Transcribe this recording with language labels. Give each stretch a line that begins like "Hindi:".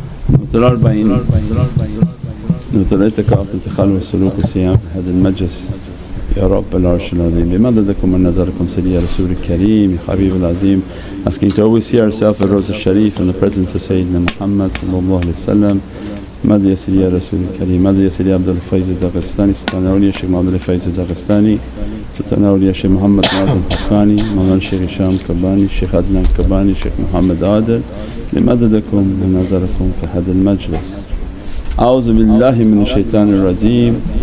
Arabic: نوتر 40 نوتر الاعتكاف والانتقال والسلوك والصيام في هذا المجلس يا رب العرش العظيم. بمددكم من نظركم سيدي يا رسول الكريم يا حبيب العظيم.
English: Asking to always see ourselves at Rose al-Sharif in the presence of Sayyidina Muhammad sallallahu alayhi wa sallam.
Arabic: مد يا سيدي يا رسول الكريم. مد يا سيدي عبد الفايز الداغستاني سلطان أولياء الشيخ عبد الفايز الداغستاني سلطان أولياء الشيخ محمد ناظم الحقاني مولانا الشيخ هشام كباني الشيخ عدنان كباني الشيخ محمد عادل. بمددكم من نظركم في هذا المجلس. أعوذ بالله من الشيطان الرجيم.